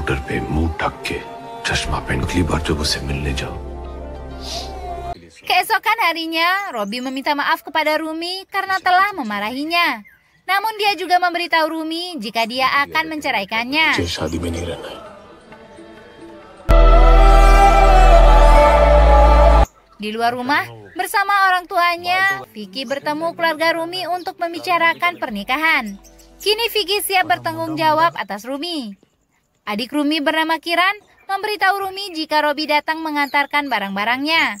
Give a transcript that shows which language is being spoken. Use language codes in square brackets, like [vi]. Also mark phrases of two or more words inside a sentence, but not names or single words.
[hi] पे मुंह ढक के चश्मा पहन अगली बार जब उसे मिलने जाओ। [id] Keesokan harinya, Robi meminta maaf kepada Rumi karena telah memarahinya. Namun dia juga memberitahu Rumi jika dia akan menceraikannya. [hi] शादी में नहीं रहना है। [id] Di luar rumah, bersama orang tuanya, Vicky bertemu keluarga Rumi untuk membicarakan pernikahan. Kini Vicky siap bertanggung jawab atas Rumi. Adik Rumi bernama Kiran memberitahu Rumi jika Robi datang mengantarkan barang-barangnya.